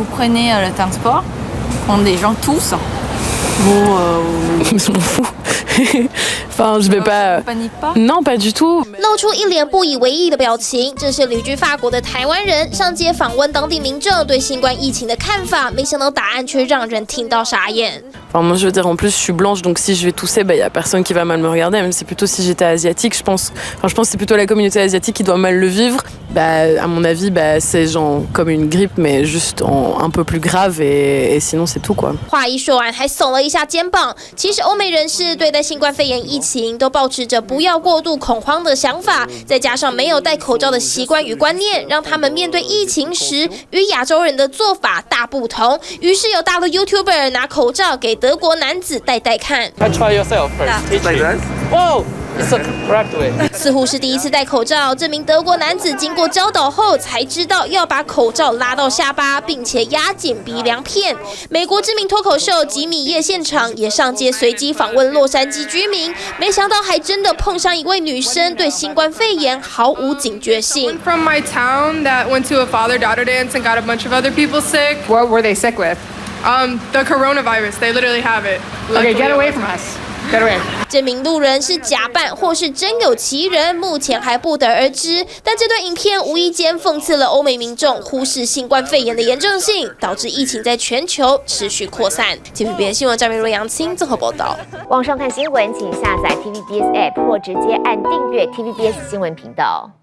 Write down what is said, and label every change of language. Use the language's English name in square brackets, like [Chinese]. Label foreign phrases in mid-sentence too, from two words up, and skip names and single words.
[French] prenez le transport, quand les gens toussent, je m'en fous. enfin, je vais pas. Non, pas du tout. [Chinese] 露出一脸不以为意的表情，这是旅居法国的台湾人上街访问当地民众对新冠疫情的看法，没想到答案却让人听到傻眼。 [French] Enfin, moi, je veux dire, en plus, je suis blanche, donc si je vais tousser, bah, y a personne qui va mal me regarder. Même c'est plutôt si j'étais asiatique, je pense. Enfin, je pense que c'est plutôt la communauté asiatique qui doit mal le vivre. Bah, à mon avis, bah, c'est genre comme une grippe, mais juste un peu plus grave, et sinon c'est tout quoi. [Chinese] 话一说完，还耸了一下肩膀。其实欧美人士对待新冠肺炎疫情都保持着不要过度恐慌的想法，再加上没有戴口罩的习惯与观念，让他们面对疫情时与亚洲人的做法大不同。于是有大陆 YouTuber 拿口罩给德国男子戴戴看。 [English] Try yourself first. Like that? Whoa! It's the correct way. [Chinese] 似乎是第一次戴口罩，这名德国男子经过教导后才知道要把口罩拉到下巴，并且压紧鼻梁片。美国知名脱口秀吉米叶现场也上街随机访问洛杉矶居民，没想到还真的碰上一位女生对新冠肺炎毫无警觉性。 [English] From my town that went to a father-daughter dance and got a bunch of other people sick. What were they sick with? The coronavirus. They literally have it. Okay, get away from us. Get away. [Chinese] 这名路人是假扮或是真有其人，目前还不得而知。但这段影片无意间讽刺了欧美民众忽视新冠肺炎的严重性，导致疫情在全球持续扩散。TVBS 新闻张明若、杨青综合报道。网上看新闻，请下载 TVBS App 或直接按订阅 TVBS 新闻频道。